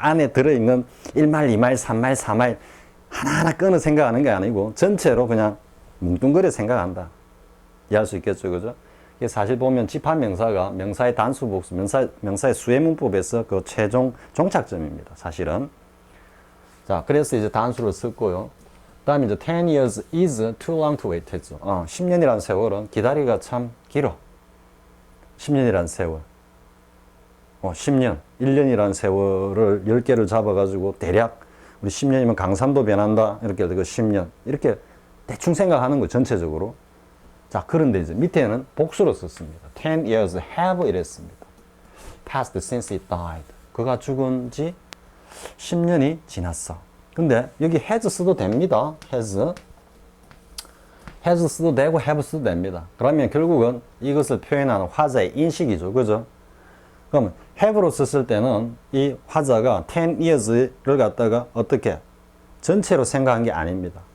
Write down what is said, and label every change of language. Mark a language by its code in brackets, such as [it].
[ko] 안에 들어있는 1마일, 2마일, 3마일, 4마일 하나하나 끊어 생각하는 게 아니고 전체로 그냥 뭉뚱그려 생각한다. 이해할 수 있겠죠, 그죠? 이게 사실 보면 집합명사가 명사의 단수, 복수, 명사의 수의 문법에서 그 최종 종착점입니다, 사실은. 자, 그래서 이제 단수를 썼고요. 그 다음에 이제 [en] 10 years is too long to wait [ko] 했죠. 10년이라는 세월은 기다리기가 참 길어. 10년이라는 세월. 10년, 1년이라는 세월을 10개를 잡아가지고 대략 우리 10년이면 강산도 변한다. 이렇게 그 10년. 이렇게 대충 생각하는 거 전체적으로. 자, 그런데 이제 밑에는 복수로 썼습니다. [en] 10 years have [ko] 이랬습니다. [en] passed since it died. [ko] 그가 죽은 지 10년이 지났어. 근데 여기 has 써도 됩니다. has 써도 되고 have 써도 됩니다. 그러면 결국은 이것을 표현하는 화자의 인식이죠. 그죠? 그러면 have로 썼을 때는 이 화자가 10 years를 갖다가 어떻게 전체로 생각한 게 아닙니다.